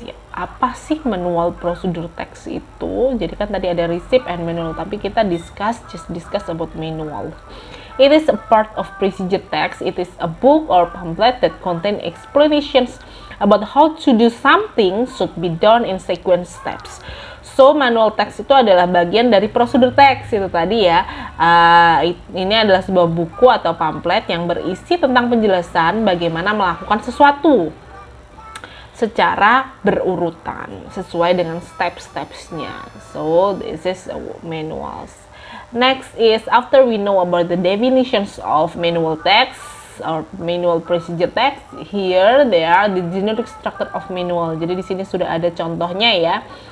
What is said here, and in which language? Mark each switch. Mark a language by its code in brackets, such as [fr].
[id] Ya, apa sih manual procedure text itu? Jadi kan tadi ada receipt and manual, tapi kita [en] just discuss about manual. It is a part of procedure text. It is a book or pamphlet that contain explanations about how to do something should be done in sequence steps. [id] So, manual text itu adalah bagian dari prosedur teks itu tadi ya. Ini adalah sebuah buku atau pamflet yang berisi tentang penjelasan bagaimana melakukan sesuatu secara berurutan sesuai dengan step-stepsnya. [en] So, this is manuals. Next is after we know about the definitions of manual text or manual procedure text, here there are the generic structure of manual. [id] Jadi di sini sudah ada contohnya ya.